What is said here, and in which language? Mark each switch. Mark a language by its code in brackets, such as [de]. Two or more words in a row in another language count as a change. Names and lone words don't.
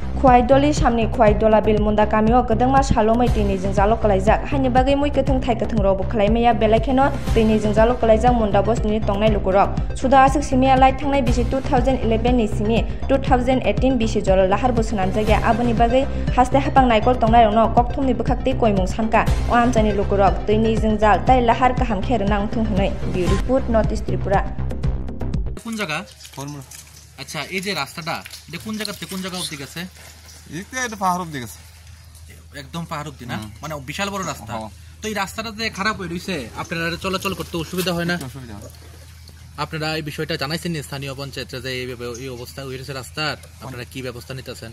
[trp] Khwai doli samni khwai dola bil munda kamio kadangma salomai tini jingjalo kalaijak haini bagai mui kathang thai kathang robo khlaimaya belakheno tini jingjalo kalaijak munda bos ni tongnai lukurok suda asik simia lai thangnai bisi 2011 ni simi 2018 bisi jol lahar bosunan jage aboni bagai haste hapang naikol tongnai rokno kokthumni bwkhakti koimung sanka o amchani lukurok tini jingjal tai lahar kaham kher nang thung hunai bi report notice Tripura [bn] কোন জায়গা আচ্ছা এই যে রাস্তাটা এটা কোন জায়গা থেকে কোন জায়গা অবধি গেছে এটা পাহাড় অবধি গেছে একদম পাহাড় অবধি না মানে বিশাল বড় রাস্তা তো এই রাস্তাটাতে খারাপ হয়ে রইছে আপনারা চলাচল করতে অসুবিধা হয় না আপনারা এই বিষয়টা জানাইছেন স্থানীয় পঞ্চায়েতে যে এই অবস্থা হয়েছে রাস্তার আপনারা কি ব্যবস্থা নিতেছেন